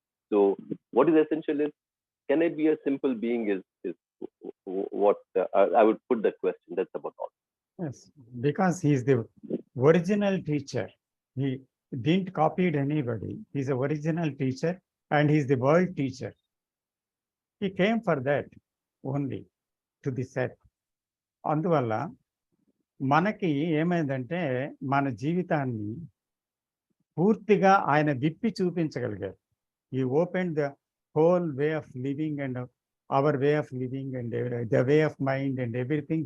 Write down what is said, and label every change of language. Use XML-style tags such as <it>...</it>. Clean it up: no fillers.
<en>So what is essential is, can I be a simple being is what I would put that question. That's about all. Yes, because he is the original teacher. He didn't copy anybody. He's the original teacher and he's the world teacher. He came for that only, to the set.</en> <te>అందువల్ల మనకి ఏమైందంటే మన జీవితాన్ని పూర్తిగా ఆయన విప్పి చూపించగలిగారు.</te> <en>He opened the whole way of living and our way of living and the way of mind and everything.</en>